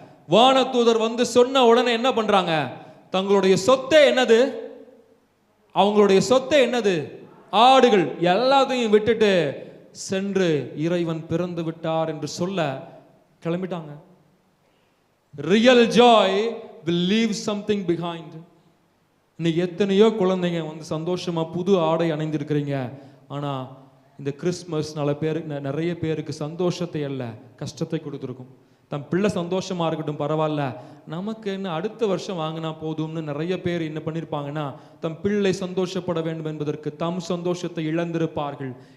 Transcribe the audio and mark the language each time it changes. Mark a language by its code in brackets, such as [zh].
[ta] வானதூதர் வந்து சொன்ன உடனே என்ன பண்றாங்க? தங்களுடைய சொத்தே என்னது? அவங்களுடைய சொத்தே என்னது? ஆடுகள் எல்லாத்தையும் விட்டுட்டு சென்று இறைவன் பிறந்து விட்டார் என்று சொல்ல கிளம்பிட்டாங்க. [en] Real joy will leave something behind. [ta] இன்னைக்கு எத்தனையோ குழந்தைங்க வந்து சந்தோஷமா புது ஆடை அணிந்திருக்கிறீங்க. ஆனா இந்த கிறிஸ்மஸ் நிறைய பேருக்கு சந்தோஷத்தை அல்ல, கஷ்டத்தை கொடுத்துருக்கும். தன் பிள்ளை சந்தோஷமா இருக்கட்டும், பரவாயில்ல, நமக்கு என்ன அடுத்த வருஷம் வாங்கினா போதும்னு நிறைய பேர் என்ன பண்ணியிருப்பாங்கன்னா, தம் பிள்ளை சந்தோஷப்பட வேண்டும் என்பதற்கு தம் சந்தோஷத்தை இழந்திருப்பார்கள்.